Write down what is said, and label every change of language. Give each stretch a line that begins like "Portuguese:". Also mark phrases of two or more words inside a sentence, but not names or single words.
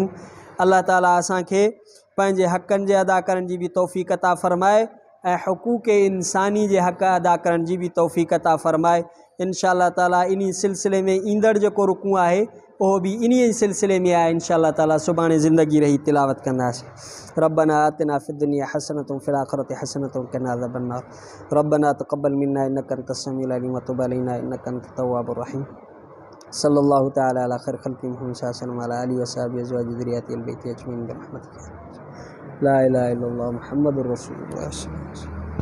Sindhi: अल्लाह ताला असांखे पंहिंजे हक़नि जे अदा करण जी बि तौफ़ीक़ अता फ़रमाए ऐं हुकूक इंसानी जे हक़ अदा करण जी बि तौफ़ीक़ अता फ़रमाए।
Arabic: إن شاء الله تعالى
Sindhi: इन सिलसिले में ईंदड़ जेको रुकू आहे उहो बि इन सिलसिले में आहे।
Arabic: إن شاء الله تعالى
Sindhi: सुभाणे ज़िंदगी रही तिलावत कंदासीं।
Arabic: ربنا آتنا في الدنيا حسنة وفي الآخرة حسنة وقنا عذاب النار. ربنا تقبل منا إنك أنت السميع العليم وتب علينا إنك أنت التواب الرحيم. صلى الله تعالى على خير خلقه محمد صلى الله عليه وعلى آله وصحبه أزواجه ذريته البيت أجمعين برحمتك لا إله إلا الله محمد رسول الله.